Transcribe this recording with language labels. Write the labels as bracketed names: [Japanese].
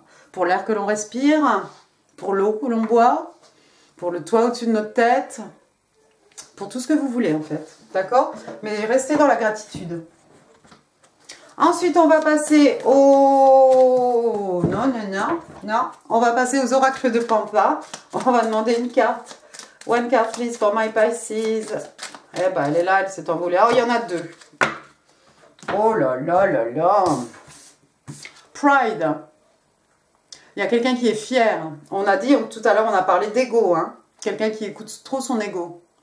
[French] Pour l'air que l'on respire, pour l'eau que l'on boit, pour le toit au-dessus de notre tête, pour tout ce que vous voulez en fait, d'accord? Mais restez dans la gratitude. Ensuite, on va passer au... Non. On va passer aux oracles de Pampa. On va demander une carte. [English] One card, please, for my Pisces. [French] Eh ben, elle est là, elle s'est envolée. Oh, il y en a deux. Oh là là là là. Pride. Il y a quelqu'un qui est fier. On a dit, tout à l'heure, on a parlé d'ego. Hein. Quelqu'un qui écoute trop son ego.